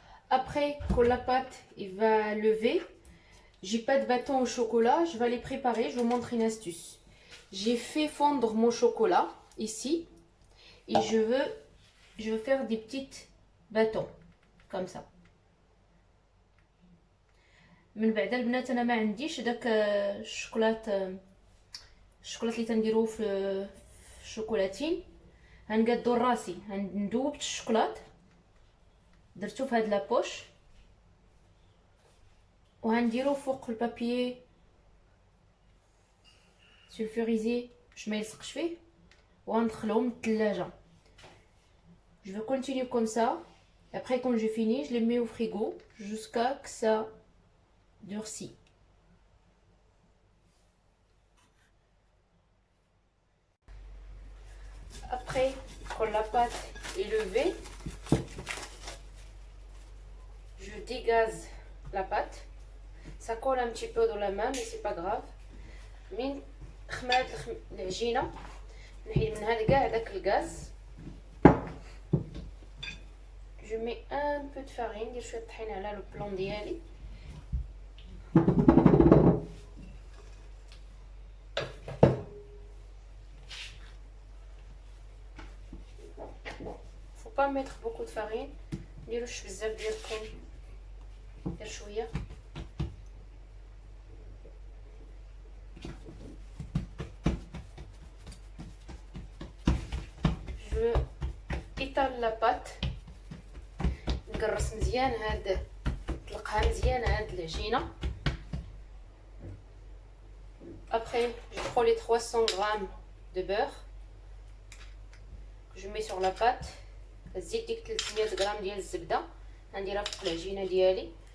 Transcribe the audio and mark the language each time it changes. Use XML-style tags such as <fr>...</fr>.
<fr>Après que la pâte va lever, j'ai pas de bâton au chocolat, je vais les préparer. Je vous montre une astuce. J'ai fait fondre mon chocolat ici et je veux faire des petites bâtons comme ça.</fr> <ar>من بعد البنات انا ما عنديش داك الشوكولات اللي تنديروه في الشوكولاتين. غنقادو راسي، ندوبت الشوكولات درتو في هاد لابوش وغنديرو فوق البابيي سولفوريزي باش ما يلصقش فيه وغندخلهم للثلاجه.</ar> <fr>Je vais continuer comme ça. Après quand j'ai fini, je les mets au frigo jusqu'à que ça durcit. Après, quand la pâte est levée, je dégaze la pâte. Ça colle un petit peu dans la main, mais c'est pas grave.</fr> <ar>من خمرات العجينة نحيد منها كاع داك الغاز.</ar> <fr>Je mets un peu de farine,</fr> <ar>ندير شوية طحين على لو بلون ديالي.</ar> <fr>Faut pas mettre beaucoup de farine.</fr> <ar>نديروش بزاف ديال الطحين، ندير شويه.</ar> <fr>Je étale la pâte،</fr> <ar>نقرص مزيان هاد نخلقها مزيان هاد العجينه.</ar> <fr>Après, je prends les 300 g de beurre que je mets sur la pâte.</fr> <ar>زيت ديك 300 غرام ديال الزبده غنديرها فوق العجينه ديالي.</ar>